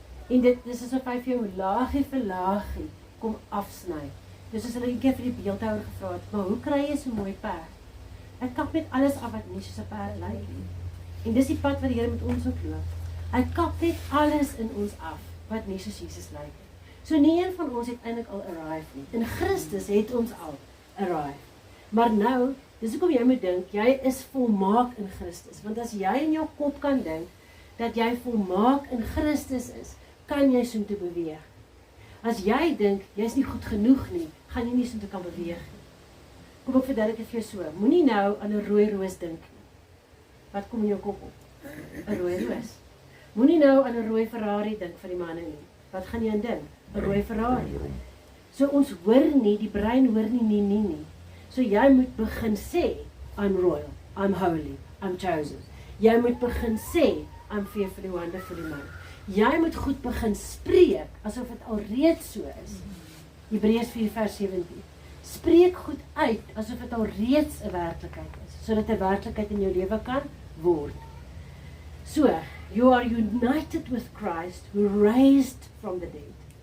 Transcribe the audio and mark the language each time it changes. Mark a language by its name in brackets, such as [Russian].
[Afrikaans] En dis asof hy vir jou laagie vir laagie kom afsny. Dis as hulle 'n keer vir die beeldhouer gevra het, maar hoe kry jy so mooi perd? Hy kap net alles af wat nie soos 'n perd lyk nie. En dis die pad wat die Here met ons ook loop. Hy kap net alles in ons af wat nie soos Jesus lyk nie. So nie een van ons het eintlik al arrive nie. In Christus het ons al arrive. Maar nou, dis hoekom jy moet dink, jy is volmaak in Christus. Want as jy in jou kop kan dink dat jy volmaak in Christus is, kan jy soontoe beweeg. As jy dink jy is nie goed genoeg nie, gaan jy nie soontoe kan beweeg nie. Kom ek verduidelik dit vir jou so. Moenie nou aan 'n rooi roos dink nie. Wat kom in jou kop op? 'n Rooi roos. Moenie nou aan 'n rooi Ferrari dink vir die manne nie. Wat gaan jy aan dink? 'n Rooi Ferrari. So ons hoor nie, die brein hoor nie. So jy moet begin sê, [English] I'm royal, I'm holy, I'm chosen. [Afrikaans] Jy moet begin sê, [English] I'm fearfully wonderfully made. [Afrikaans] Jy moet goed begin spreek, asof dit al reeds so is. Hebreërs 4 vers 17. Spreek goed uit, asof dit al reeds 'n werklikheid is, sodat 'n werklikheid in jou lewe kan word. [English] So, you are united with Christ, who raised from the dead.